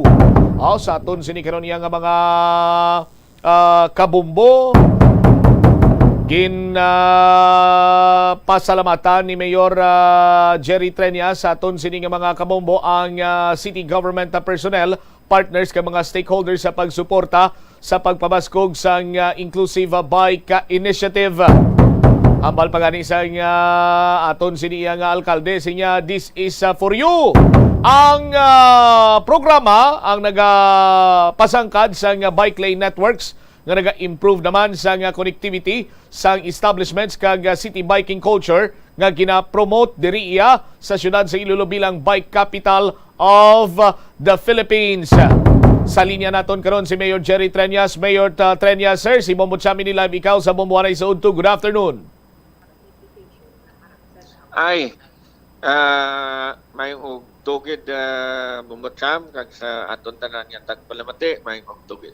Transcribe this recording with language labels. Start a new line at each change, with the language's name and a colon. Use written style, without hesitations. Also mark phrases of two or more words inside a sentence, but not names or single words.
Hiligaynon: Sa aton sini karon niya nga mga kabombo pasalamatan ni Mayor Jerry Treñas sa aton sini nga mga kabombo ang
English: city government personnel,
Hiligaynon: partners ka mga stakeholders sa pagsuporta sa pagpabaskog sa Inclusive Bike Initiative. Ambal pa gani sa aton siniya nga alkalde sinya,
English: this is for you.
Hiligaynon: Ang programa ang nagapasangkad sa
English: bike lane networks
Hiligaynon: nga naga-improve naman sa connectivity sa establishments kag
English: city biking culture
Hiligaynon: nga gina-promote diri iya sa syudad sa Iloilo bilang
English: bike capital of the Philippines.
Hiligaynon: Sa linya naton karon si Mayor Jerry Treñas. Mayor Treñas, sir, si Bombo Chamini Live, ikaw sa Bombohanay sa Udto.
English: Good afternoon.
Hiligaynon: Ay, may tugid Bombo Cham kag sa aton tanan nga tagpalamati, may tugid.